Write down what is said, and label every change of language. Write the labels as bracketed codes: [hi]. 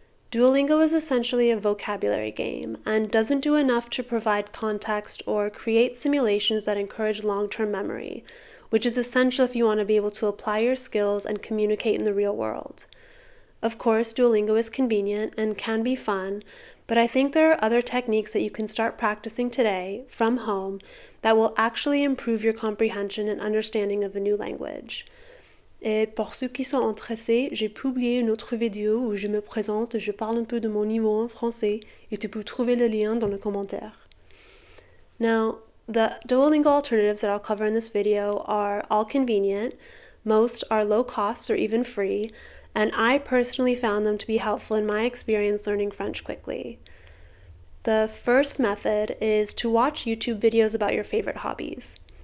[en] Duolingo is essentially a vocabulary game and doesn't do enough to provide context or create simulations that encourage long-term memory, which is essential if you want to be able to apply your skills and communicate in the real world. Of course, Duolingo is convenient and can be fun, but I think there are other techniques that you can start practicing today from home that will actually improve your comprehension and understanding of the new language. [fr] Et pour ceux qui sont intéressés, j'ai publié une autre vidéo où je me présente et je parle un peu de mon niveau en français et tu peux trouver le lien dans les commentaires. [en] Now, the Duolingo alternatives that I'll cover in this video are all convenient, most are low cost or even free, and I personally found them to be helpful in my experience learning French quickly. The first method is to watch YouTube videos about your favorite hobbies.